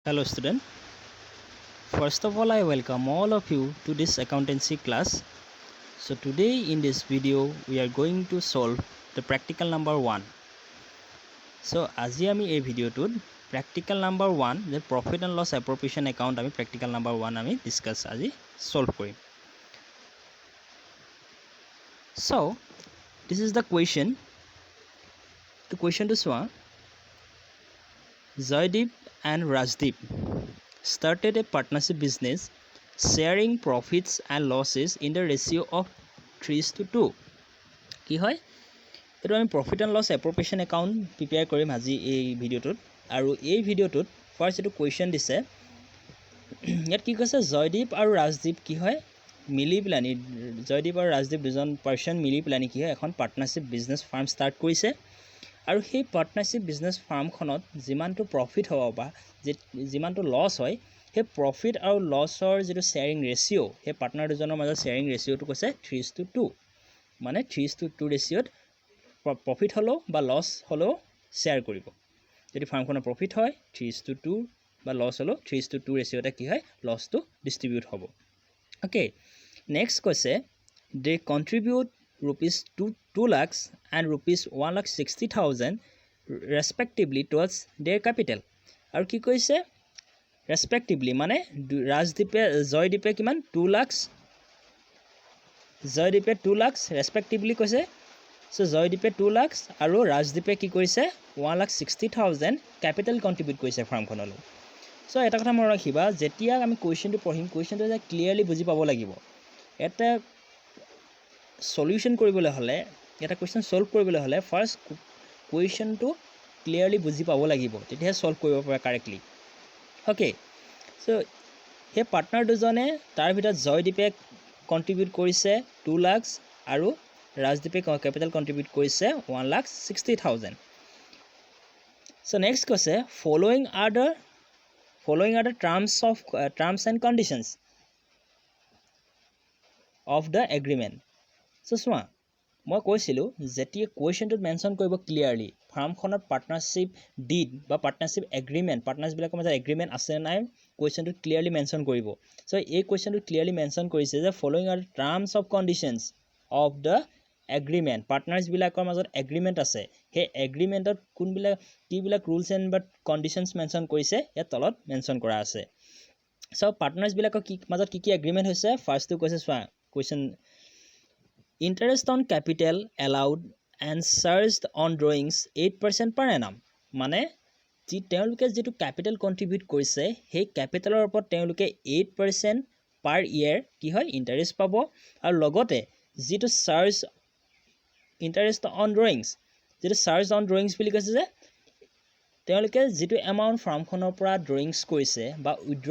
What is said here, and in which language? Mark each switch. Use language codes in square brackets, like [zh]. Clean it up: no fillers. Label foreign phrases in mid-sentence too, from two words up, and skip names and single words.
[en] Hello student. First of all, I welcome all of you to this accountancy class. So today in this video we are going to solve the practical number 1. So [as] আজি আমি এই ভিডিওটোত [en] practical number 1 the profit and loss appropriation account আমি practical number 1 আমি discuss আজি solve কৰিম. So this is the question. The question to চোৱা Joydeep and Rajdeep started a partnership business sharing profits and losses in the ratio of 3:2. [as] কি হয় এটো আমি [en] profit and loss appropriation account prepare [as] কৰিম আজি এই ভিডিওটোত আৰু এই ভিডিওটোত ফাৰ্স্ট এটো কোৱেশ্চন দিছে ইয়াত কি কৈছে জয়দীপ আৰু ৰাজদীপ কি হয় মিলি প্লানি জয়দীপ আৰু ৰাজদীপ দুজন পাৰ্সন মিলি প্লানি কি হয় এখন [en] partnership business firm start [as] কৰিছে আৰু সেই [en] partnership business firmখনত [as] যিমানটো প্ৰফিট হ'ব বা যিমানটো লছ হয় সেই প্ৰফিট আৰু লছৰ যেটো [en] sharing ratio [as] সেই পাৰ্টনাৰ দুজনৰ মাজৰ শেয়াৰিং ৰেশিওটো কৈছে 3:2 মানে 3:2 [en] ratioত profit [as] হলো বা লছ হলো শেয়াৰ কৰিব যদি ফাৰ্মখনৰ প্ৰফিট হয় 3:2 বা লছ হলো 3:2 ৰেশিওতে কি হয় লছটো ডিস্ট্ৰিবিউট হ'ব [en] okay next [as] কৈছে [en] they contribute rupees 2 lakhs and rupees 1,60,000 respectively towards their capital [as] আৰু কি কৈছে respectively মানে ৰাজদীপে জয়দীপে কিমান 2 lakhs জয়দীপে 2 lakhs respectively কৈছে so জয়দীপে 2 lakhs আৰু ৰাজদীপে কি কৰিছে 1,60,000 [en] capital contribute [as] কৰিছে ফাৰ্মখনলৈ so এটা কথা মনত ৰাখিবা যেতিয়া আমি কোৱেশ্চনটো পঢ়িম কোৱেশ্চনটো যে ক্লিয়াৰলি বুজি পাব লাগিব এটা সলিউশন কৰিবলৈ হলে এটা কোৱেশ্চন সলভ কৰিবলৈ হলে ফাৰ্স্ট কোৱেশ্চনটো ক্লিয়াৰলি বুজি পাব লাগিব তেতিয়া সলভ কৰিব পাৰা [en] correctly okay so he [as] পাৰ্টনাৰ দুজনে তাৰ ভিতৰত জয়দীপে কন্ট্ৰিবিউট কৰিছে 2 lakhs আৰু ৰাজদীপে [en] capital contribute [as] কৰিছে 1,60,000 [en] so next [as] কৈছে [en] following are the terms and conditions of the agreement so [as] চোৱা মই কৈছিলো যেতিয়া কোৱেশ্চনটো মেনশন কৰিব ক্লিয়াৰলি ফাৰ্মখনৰ [en] partnership deed [as] বা [en] partnership agreement partners [as] বিলাকৰ মাজত এগ্ৰিমেন্ট আছে নাই কোৱেশ্চনটো ক্লিয়াৰলি মেনশন কৰিব সো এই কোৱেশ্চনটো ক্লিয়াৰলি মেনশন কৰিছে যে [en] following are terms of conditions of the agreement partners [as] বিলাকৰ মাজত এগ্ৰিমেন্ট আছে হে এগ্ৰিমেন্টত কোনবিলাক কিবিলাক [en] rules and but conditions [as] মেনশন কৰিছে ইয়াত তলত মেনশন কৰা আছে [en] so partners [as] বিলাকৰ কি মাজত কি এগ্ৰিমেন্ট হৈছে ফাৰ্স্টটো কৈছে চোৱা কোৱেশ্চন [en] Interest on capital allowed and charged on drawings 8% per annum [as] মানে যি তেওঁলোকে যেটো [en] capital contribute [as] কৰিছে সেই ক্যাপিটালৰ ওপৰত তেওঁলোকে [en] 8% per year [as] কি হয় ইন্টাৰেষ্ট পাব আৰু লগতে যেটো [en] charge interest on drawings [as] যেটো [en] charge on drawings [as] বুলি কৈছে যে তেওঁলোকে যেটো এমাউন্ট ফাৰ্মখনৰ পৰা ড্ৰয়িংছ কৰিছে বা উইথড্ৰ